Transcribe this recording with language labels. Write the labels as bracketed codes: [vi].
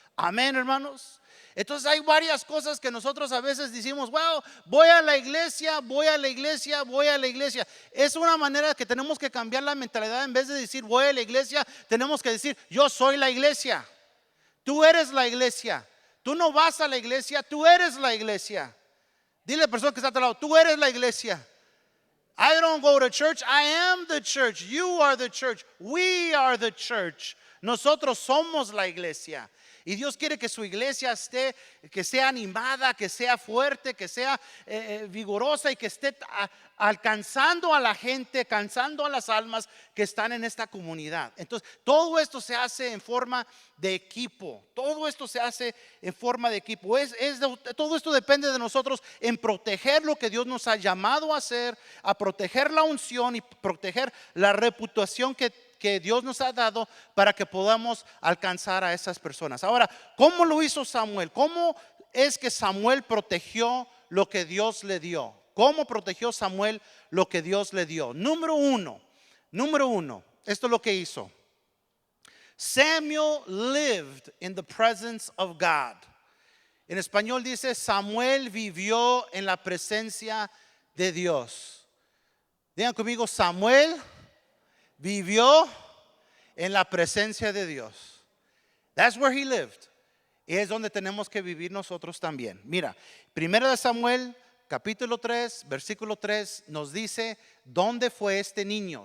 [es] Amén, hermanos. Entonces hay varias cosas que nosotros a veces decimos, wow, voy a la iglesia, voy a la iglesia, voy a la iglesia. Es una manera que tenemos que cambiar la mentalidad. En vez de decir voy a la iglesia, tenemos que decir yo soy la iglesia. Tú eres la iglesia. Tú no vas a la iglesia, tú eres la iglesia. Dile a la persona que está a tu lado, tú eres la iglesia. [en] I don't go to church, I am the church. You are the church. We are the church. [es] Nosotros somos la iglesia. Y Dios quiere que su iglesia esté, que sea animada, que sea fuerte, que sea vigorosa y que esté alcanzando a la gente, alcanzando a las almas que están en esta comunidad. Entonces, todo esto se hace en forma de equipo. Todo esto se hace en forma de equipo. Todo esto depende de nosotros en proteger lo que Dios nos ha llamado a hacer, a proteger la unción y proteger la reputación que Dios nos ha dado para que podamos alcanzar a esas personas. Ahora, ¿cómo lo hizo Samuel? ¿Cómo es que Samuel protegió lo que Dios le dio? ¿Cómo protegió Samuel lo que Dios le dio? Número uno, esto es lo que hizo. [en] Samuel lived in the presence of God. [es] En español dice, Samuel vivió en la presencia de Dios. Digan conmigo, Samuel vivió en la presencia de Dios. [en] That's where he lived. [es] Y es donde tenemos que vivir nosotros también. Mira, 1 Samuel capítulo 3, versículo 3 nos dice dónde fue este niño.